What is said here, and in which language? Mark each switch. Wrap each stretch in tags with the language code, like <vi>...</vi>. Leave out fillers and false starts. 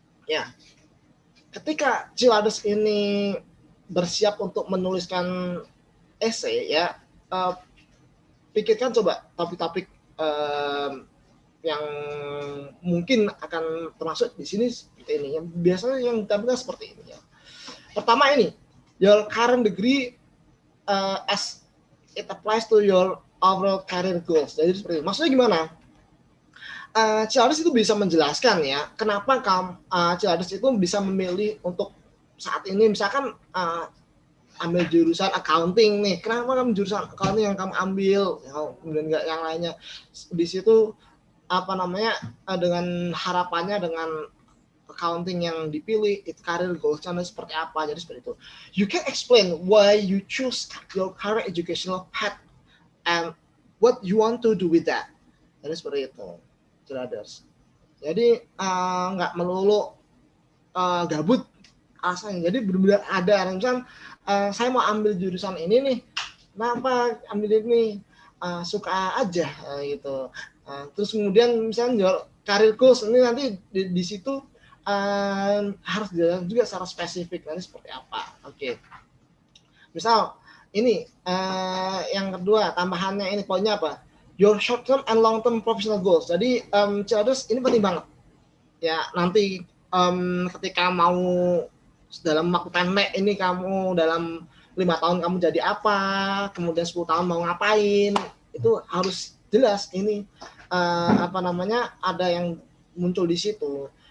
<id>Ya, ketika Cilades ini bersiap untuk menuliskan esai, ya, pikirkan coba topik-topik yang mungkin akan termasuk di sini seperti ini. Yang biasanya yang ditampilkan seperti ini. Ya. Pertama ini,</id> <en>your current degree as it applies to your overall career goals.</en> <id>Jadi seperti itu. Maksudnya gimana? Cilades itu bisa menjelaskan ya kenapa Cilades itu bisa memilih untuk saat ini misalkan ambil jurusan accounting nih, kenapa kamu jurusan accounting yang kamu ambil, kemudian nggak yang lainnya. Di situ dengan harapannya dengan accounting yang dipilih itu career goals-nya seperti apa. Jadi seperti itu.</id> <en>You can explain why you choose your current educational path and what you want to do with that.</en> <id>Jadi seperti itu. Cilades. Jadi nggak melulu gabut alasannya. Jadi benar-benar ada. Misalnya saya mau ambil jurusan ini nih, kenapa ambil ini? Suka aja gitu. Terus kemudian misalnya karir goals ini nanti di situ harus dijelaskan juga secara spesifik nanti seperti apa. Oke. Misal ini yang kedua tambahannya ini poinnya apa?</id> <en>Your short term and long term professional goals.</en> <id>Jadi Cilades ini penting banget. Ya nanti ketika mau dalam waktu pendek ini kamu dalam 5 tahun kamu jadi apa, kemudian 10 tahun mau ngapain, itu harus jelas ini ada yang muncul di situ.</id>